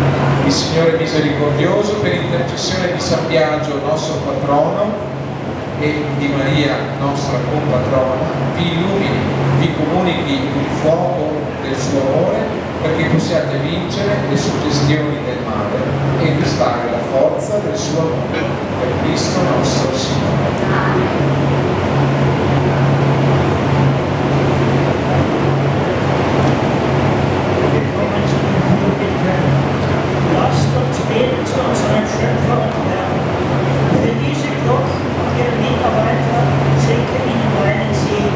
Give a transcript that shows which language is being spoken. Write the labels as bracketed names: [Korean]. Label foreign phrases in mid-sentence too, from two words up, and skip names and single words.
[Italian] Il Signore misericordioso, per intercessione di San Biagio, nostro patrono, e di Maria, nostra compatrona, vi illumini, vi comunichi il fuoco del suo amore, perché possiate vincere le suggestioni del male e gustare la forza del suo amore. Per Cristo nostro Signore. [German] Lasst uns beten zu unserem Schöpfer und Herrn. Für diese Gruppe und ihre Mitarbeiter schenke ihnen deinen Segen.